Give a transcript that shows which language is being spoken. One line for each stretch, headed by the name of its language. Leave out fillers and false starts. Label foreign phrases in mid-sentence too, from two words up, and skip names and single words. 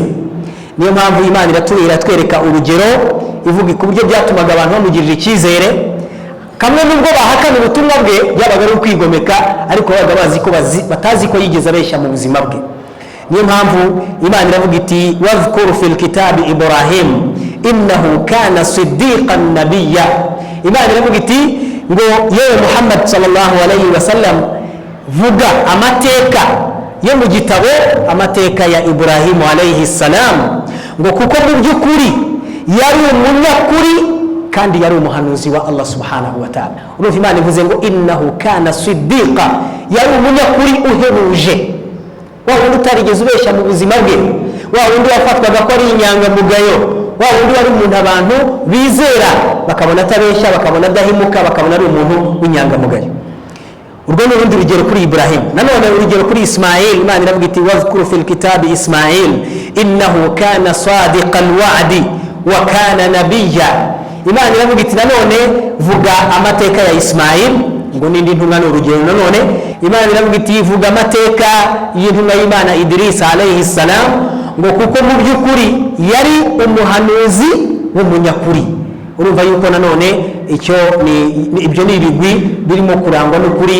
Kinyarwanda: Niyo mpamvu Imana iratwereka urugero ivuga ku buryo byatumaga abantu bamugirira icyizere. Kamwe nubwo bahakana ubutumwa bwe byabaga ari ukwigomeka, ariko babaga bazi ko batazi ko yigeze abeshya mu buzima bwe. Niyo mpamvu Imana iravuga iti
Arabic: واذكر في الكتاب إبراهيم إنه كان صديقا نبيا.
Kinyarwanda: Imana iravuga iti ngo yewe Muhammad
Arabic: صلى الله عليه وسلم,
Kinyarwanda: vuga amateka yo mu gitabo, amateka ya Ibrahim
Arabic: عليه السلام,
Kinyarwanda: ngo kuko mu by'ukuri yari umunyakuri kandi yari umuhanuzi wa Allah
Arabic: سبحانه وتعالى.
Kinyarwanda: Urumva Imana ivuze ngo
Arabic: إنه كان صديقا,
Kinyarwanda: yari umunyakuri uhebuje, wa wundi utarigeze ubeshya mu buzima bwe, wa wundi wafatwaga ko ari inyangamugayo, wa wundi wari umuntu abantu bizera bakabona atabeshya, bakabona adahimuka, bakabona ari umuntu w'inyangamugayo. Urwo ni urundi rugero kuri Ibrahim. Nanone urugero kuri Ismail, Imana iravuga iti
Arabic: واذكر في الكتاب إسماعيل إنه كان صادق الوعد وكان نبيا.
Kinyarwanda: Imana iravuga iti nanone vuga amateka ya Ismail, ngo nindi ntumwa ni urugero. Nanone Imana iravuga iti vuga amateka y'intumwa y'Imana Idris
Arabic: عليه السلام,
Kinyarwanda: ngo kuko mu by'ukuri yari umuhanuzi w'umunyakuri. Urumva yuko nanone ibyo ni ibigwi birimo kurangwa n'ukuri.